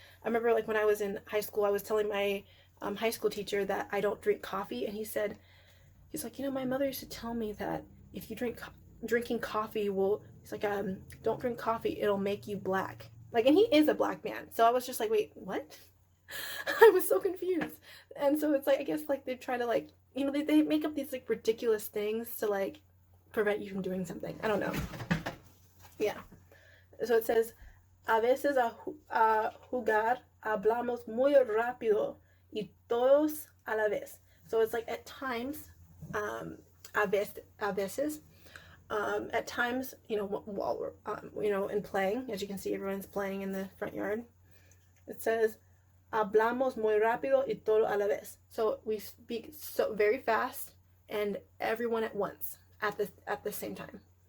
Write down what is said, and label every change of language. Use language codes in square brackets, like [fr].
[en] I remember like when I was in high school, I was telling my high school teacher that I don't drink coffee, and he's like, my mother used to tell me that if you drinking coffee he's like, don't drink coffee, it'll make you black. Like, and he is a black man. So I was just like, wait, what? I was so confused. And so it's like, I guess like they try to like, they make up these like ridiculous things to like prevent you from doing something. I don't know. Yeah. So it says, [es] a veces a jugar hablamos muy rápido y todos a la vez. [en] So it's like at times, [es] a veces, [en] at times, while we're, in playing, as you can see, everyone's playing in the front yard. It says, [es] hablamos muy rápido y todo a la vez. [en] So we speak so very fast and everyone at once, at the same time.